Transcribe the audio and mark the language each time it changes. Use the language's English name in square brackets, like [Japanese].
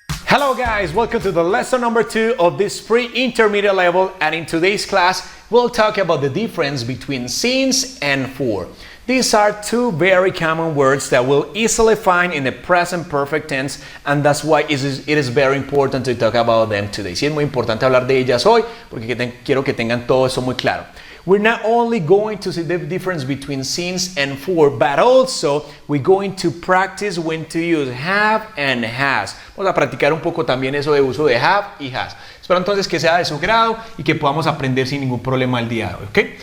[English] Hello guys, welcome to the lesson number 2 of this pre-intermediate level, and in today's class we'll talk about the difference between since and for. These are two very common words that we'll easily find in the present perfect tense, and that's why it is very important to talk about them today. [Spanish] Sí, es muy importante hablar de ellas hoy porque quiero que tengan todo eso muy claro. [English] We're not only going to see the difference between since and for, but also we're going to practice when to use have and has. [Spanish] Vamos a practicar un poco también eso de uso de have y has. Espero entonces que sea de su grado y que podamos aprender sin ningún problema el día de hoy, ¿ok?